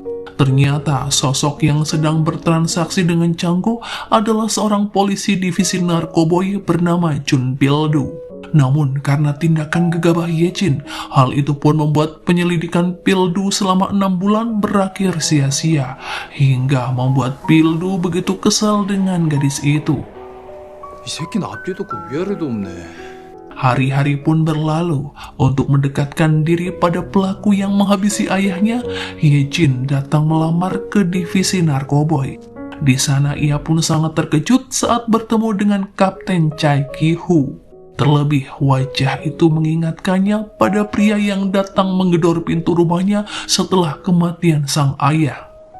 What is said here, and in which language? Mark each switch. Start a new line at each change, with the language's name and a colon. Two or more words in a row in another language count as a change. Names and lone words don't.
Indonesian: Ternyata sosok yang sedang bertransaksi dengan Chang-go adalah seorang polisi divisi narkoboy bernama Jun Pil-du. Namun karena tindakan gegabah Hyejin, hal itu pun membuat penyelidikan Pil-du selama 6 bulan berakhir sia-sia, hingga membuat Pil-du begitu kesal dengan gadis itu.
Korean: 이 새끼는 앞뒤도 없고 위아래도 없네.
Indonesian: Hari-hari pun berlalu. Untuk mendekatkan diri pada pelaku yang menghabisi ayahnya, Hyejin datang melamar ke divisi narkoboy. Di sana ia pun sangat terkejut saat bertemu dengan Kapten Chai Ki-hu. Terlebih wajah itu mengingatkannya pada pria yang datang menggedor pintu rumahnya setelah kematian sang ayah.